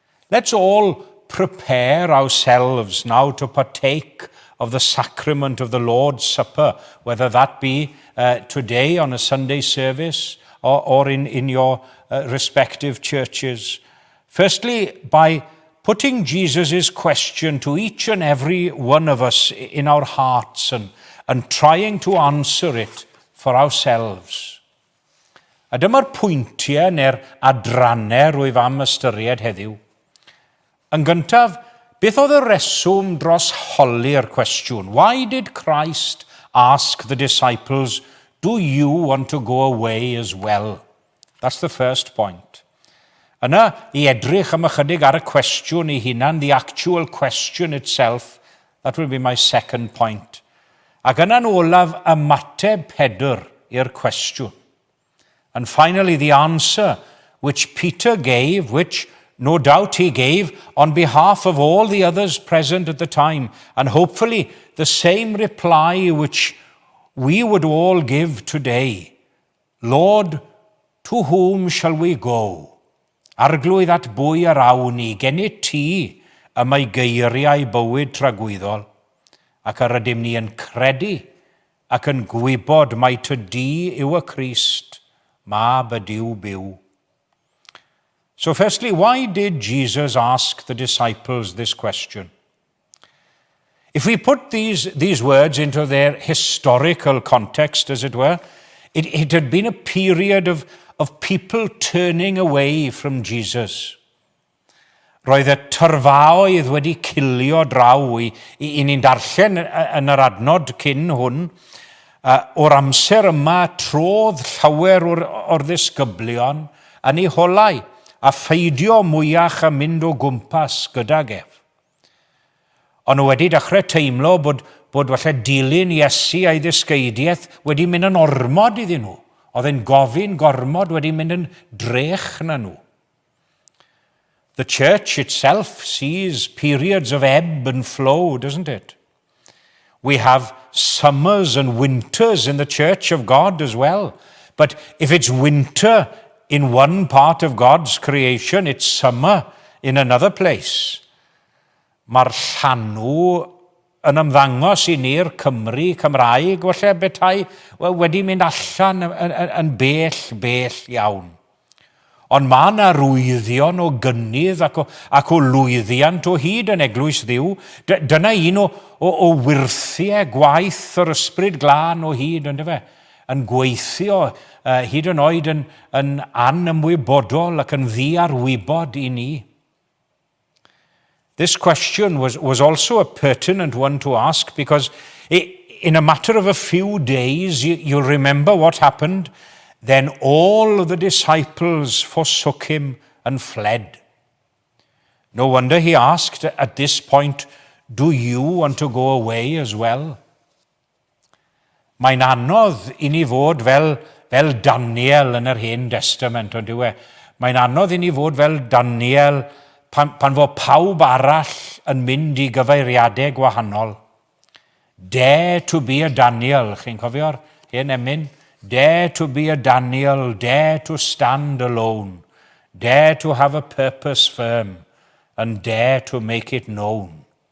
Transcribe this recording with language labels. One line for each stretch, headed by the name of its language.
English: Let's all prepare ourselves now to partake of the sacrament of the Lord's Supper, whether that be today on a Sunday service or in your respective churches. Firstly, by putting Jesus' question to each and every one of us in our hearts and trying to answer it for ourselves.
Welsh: A dyma'r pwyntiau neu'r adrannau rwyf am ystyried heddiw. Yn gyntaf, beth oedd y reswm dros holi'r cwestiwn?
English: Why did Christ ask the disciples, do you want to go away as well? That's the first point.
Welsh: Yna, I edrych am ychydig ar y cwestiwn I hunan,
English: the actual question itself, that will be my second point.
Welsh: Ac yna'n olaf ymateb Pedr i'r cwestiwn.
English: And finally, the answer which Peter gave, which no doubt he gave on behalf of all the others present at the time, and hopefully the same reply which we would all give today. Lord, to whom shall we go?
Welsh: Arglwydd at bwy yr awn ni, gen I ti y mae geiriau bywyd tragwyddol, ac yr ydym ni yn credu ac yn gwybod mai ty di yw y Crist, mab y Duw byw.
English: So firstly, why did Jesus ask the disciples this question? If we put these words into their historical context, as it were, it had been a period of people turning away from Jesus.
Welsh: Roedd y tyrfaoedd wedi cilio draw I ni'n darllen yn yr adnod cyn hwn, o'r amser yma trodd llawer o'r ddisgyblion yn ei holau, a fideo mwyach a mynd o gwmpas gydag ef. Ond nhw wedi dechrau teimlo bod falle dilyn Iesu a'i ddysgeidiaeth wedi mynd yn ormod iddyn nhw. Oedd e'n gofyn gormod wedi mynd yn drech na nhw.
English: The church itself sees periods of ebb and flow, doesn't it? We have summers and winters in the church of God as well. But if it's winter in one part of God's creation, it's summer in another place.
Welsh: Mae'r llanw yn ymddangos I ni'r Cymraeg, falle betai wedi mynd allan yn bell iawn. Ond mae yna rwyddion o gynnydd ac o lwyddiant o hyd yn eglwys Dduw. Dyna un o wirthiau gwaith yr ysbryd glân o hyd, ynddo fe, yn gweithio hyd yn oed yn anymwybodol ac yn ddiarwybod I ni.
English: This question was also a pertinent one to ask because in a matter of a few days, you'll remember what happened. Then all the disciples forsook him and fled. No wonder he asked at this point, do you want to go away as well?
Welsh: Mae'n anodd I ni fod fel Daniel yn yr Hen Testament, ond yw e? Mae'n anodd I ni fod fel Daniel pan fod pawb arall yn mynd I gyfeiriadau gwahanol.
English: Dare to be a Daniel,
Welsh: chi'n cofio'r hen emyn?
English: Dare to be a Daniel, dare to stand alone, dare to have a purpose firm, and dare to make it known.